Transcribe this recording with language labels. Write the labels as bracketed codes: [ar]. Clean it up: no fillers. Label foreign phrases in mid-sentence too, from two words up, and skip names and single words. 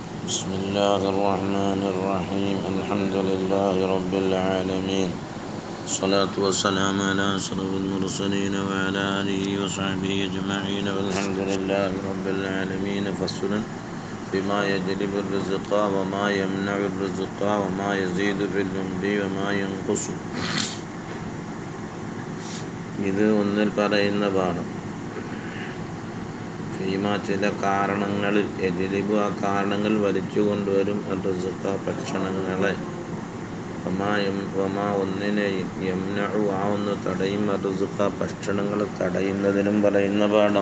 [ar] بسم الله الرحمن الرحيم الحمد لله رب العالمين الصلاة والسلام على أشرف المرسلين وعلى آله وصحبه أجمعين والحمد لله رب العالمين فصل بما يجلب الرزق وما يمنع الرزق وما يزيد في الأمر وما ينقص. [ml] ഇത് ഒന്നിൽ പറയുന്ന പാഠം. ചില കാരണങ്ങളിൽ എജിലിബു ആ കാരണങ്ങൾ വലിച്ചു കൊണ്ടുവരും റിസ്ഖ ഭക്ഷണങ്ങളെ, വമാ ഒന്നിനെ യംനഉ ആ ഒന്ന് തടയും റിസ്ഖ ഭക്ഷണങ്ങളെ തടയുന്നതിനും പറയുന്ന പാഠം.